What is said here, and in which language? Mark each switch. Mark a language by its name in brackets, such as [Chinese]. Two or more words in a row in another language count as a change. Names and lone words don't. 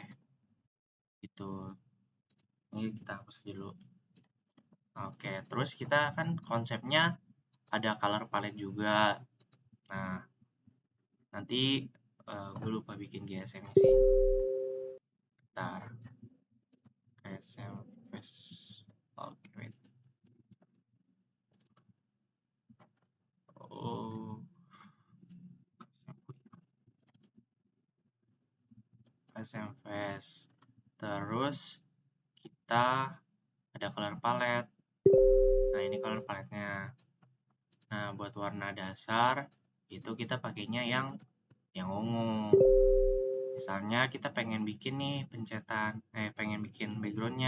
[Indonesian] Gitu. Ini kita hapus dulu. Oke, terus kita kan konsepnya ada [English] color palette [Indonesian] juga. Nah, nanti gue lupa bikin GSM-nya sih. Bentar. [English] GSM face. [Indonesian] Oke, wait. Oh, [English] GSM face. [Indonesian] Terus kita ada [English] color palette. [Indonesian] Nah, ini [English] color palette- [Indonesian] nya. Nah, buat warna dasar itu kita pakainya yang ungu. Misalnya kita pengen bikin nih pengen bikin backgroundnya.